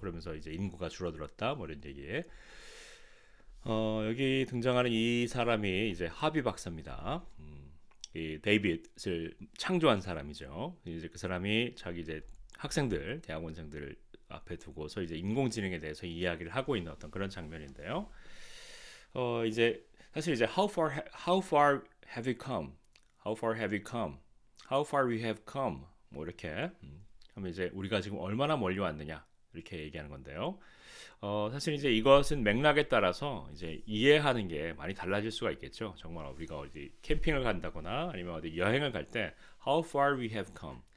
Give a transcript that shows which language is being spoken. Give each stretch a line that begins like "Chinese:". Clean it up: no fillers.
Korean: 그러면서 이제 인구가 줄어들었다 뭐 이런 얘기. 여기 등장하는 이 사람이 이제 하비 박사입니다. 이 데이빗을 창조한 사람이죠. 이제 그 사람이 자기 이제 학생들, 대학원생들을 앞에 두고서 이제 인공지능에 대해서 이야기를 하고 있는 어떤 그런 장면인데요. 이제 사실 이제
English: how far have we come? How far have we come? How far we have come?
Korean: 뭐 이렇게 하면 이제 우리가 지금 얼마나 멀리 왔느냐 이렇게 얘기하는 건데요. 사실 이제 이것은 맥락에 따라서 이제 이해하는 게 많이 달라질 수가 있겠죠. 정말 우리가 어디 캠핑을 간다거나 아니면 어디 여행을 갈 때
English: how far we have come.